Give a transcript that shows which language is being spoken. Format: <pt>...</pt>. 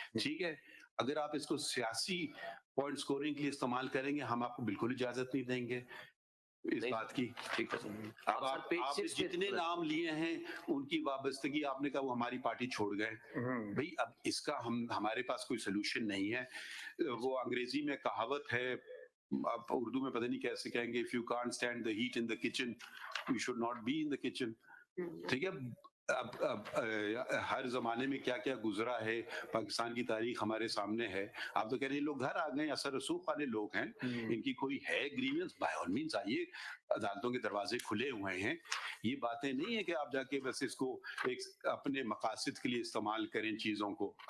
<ur>ٹھیک ہے, اگر آپ اس کو سیاسی پوائنٹ سکورنگ کے لیے استعمال کریں گے, ہم آپ کو بالکل اجازت نہیں دیں گے اس بات کی. ٹھیک ہے. اب آپ نے جتنے نام لیے ہیں ان کی وابستگی, آپ نے کہا وہ ہماری پارٹی چھوڑ گئے. بھئی اب اس کا ہمارے پاس کوئی سلوشن نہیں ہے. وہ انگریزی میں کہاوت ہے, آپ اردو میں پتہ نہیں کیسے کہیں گے,</ur> <en>if you can't stand the heat in the kitchen, you should not be in the kitchen.</en> <ur>ٹھیک ہے, اب ہر زمانے میں کیا کیا گزرا ہے, پاکستان کی تاریخ ہمارے سامنے ہے. آپ تو کہہ رہے ہیں لوگ گھر آ گئے, اثر رسوخ والے لوگ ہیں, ان کی کوئی ہے گریونس,</ur> <en>by all means</en> <ur>آئیے, عدالتوں کے دروازے کھلے ہوئے ہیں. یہ باتیں نہیں ہے کہ آپ جا کے بس اس کو ایک اپنے مقاصد کے لیے استعمال کریں چیزوں کو.</ur>